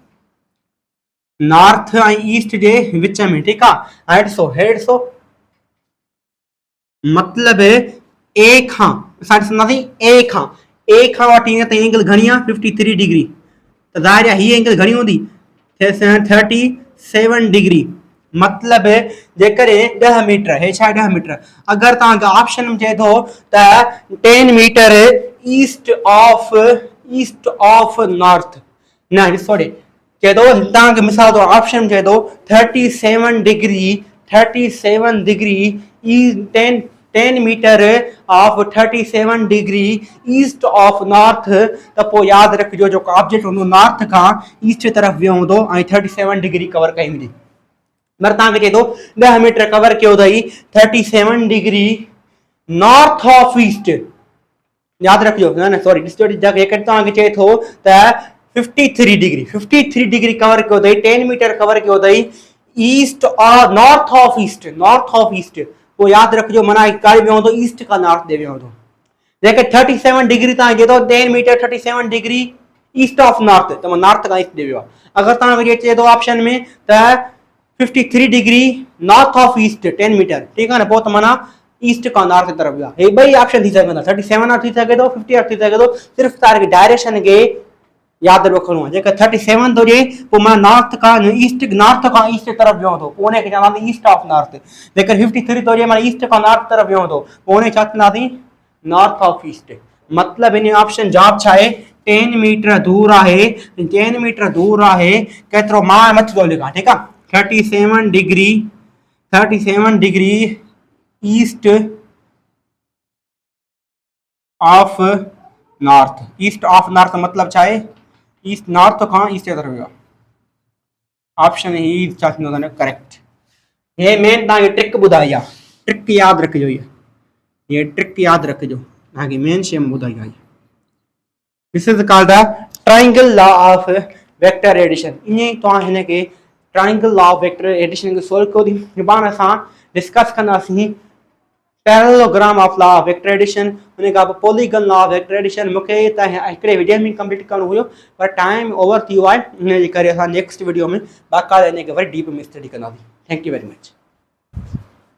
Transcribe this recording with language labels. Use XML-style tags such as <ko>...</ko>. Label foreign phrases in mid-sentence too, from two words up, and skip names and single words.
<sd>नॉर्थ ऐं ईस्ट जे विच में ठीकु आहे हाणे ॾिसो हे ॾिसो मतलब ए खां असां ॾिसंदासीं ए खां वठी हीअं ताईं एंगल घणी आहे 53 डिग्री त ज़ाहिर आहे हीअ एंगल घणी हूंदी 37 डिग्री मतलब जेकॾहिं 10 मीटर हे छा 10 मीटर अगरि तव्हांखे ऑप्शन में चए थो त 10</sd> <en>meter east of north</en> <sd>न ॾिसो ॾे चए थो तव्हांखे मिसाल तौर ऑप्शन चए थो</sd> <en>37 degree is 10 meter of 37 degree east of north.</en> <sd>त पोइ यादि रखिजो जेको ऑब्जेक्ट हूंदो नॉर्थ खां ईस्ट तरफ़ वियो हूंदो ऐं 37</sd> <en>degree cover</en> <sd>कई हूंदी। मगर तव्हांखे चए थो 10</sd> <en>meter cover</en> <sd>कयो अथई 37</sd> <en>degree north of east.</en> <sd>याद रखियो न सॉरी तव्हांखे चए थो त 53</sd> <en>degree cover</en> <sd>कयो अथई 10</sd> <en>meter cover</en> <sd>कयो अथई ईस्ट और</sd> <en>north of east.</en> <sd>पोइ यादि रखिजो माना काॾे वियो हूंदो ईस्ट खां नॉर्थ ॾे वियो हूंदो। जेके 37 डिग्री तव्हांखे चए थो 10</sd> <en>meter 37 degree east of north</en> <sd>त नॉर्थ खां ईस्ट ॾे वियो आहे। अगरि तव्हांखे चए थो ऑप्शन में त 53</sd> <en>degree north of east 10 meter</en> <sd>ठीकु आहे न पोइ त माना ईस्ट खां नॉर्थ तरफ़ वियो आहे। हे ॿई ऑप्शन थी सघंदा 37 थी सघे थो 50 थी सघे थो। सिर्फ़ु तव्हांखे डायरेक्शन खे यादि रखणो आहे। जेका 37 थो हुजे पोइ मां नॉर्थ खां ईस्ट तरफ़ वियो हूंदो पोइ हुनखे चवंदासीं</sd> <en>east of north.</en> <sd>जेकर 53 थो हुजे माना ईस्ट खां नॉर्थ तरफ़ वियो हूंदो पोइ हुनखे छा चवंदासीं</sd> <en>north of east.</en> <sd>मतिलबु हिन ऑप्शन जवाब छा आहे 10 मीटर दूर आहे। 10 मीटर दूर आहे केतिरो मां मथे थो लिखां ठीकु आहे 37</sd> <en>degree east of north. east of north</en> <sd>मतलब छा आहे</sd> <en>east north</en> <sd>खां ईस्ट तरफ़ वियो आहे। ऑप्शन ही छा थींदो अथव करेक्ट। हे मेन तव्हांखे ट्रिक ॿुधाई आहे। ट्रिक यादि रखिजो ये ट्रिक यादि रखिजो तव्हांखे मेन शइ ॿुधाई आहे।</sd> <en>this is called the triangle law of vector addition.</en> <sd>ईअं ई तव्हां हिनखे</sd> <en>triangle law of vector addition</en> <sd>खे सोल्व कयो थी। सुभाणे असां डिस्कस कंदासीं</sd> <en>parallelogram of law of vector addition</en> <sd>उन खां पोइ</sd> <en>polygon law of vector addition.</en> <sd>मूंखे त हिकिड़े वीडियो में कंप्लीट करणो हुयो पर</sd> <en>time over</en> <sd>थी वियो आहे हिन जे करे असां</sd> <en>next video</en> <sd>में बाक़ाइदा हिनखे वरी डीप में स्टडी कंदासीं।</sd> <en>thank you very much.</en>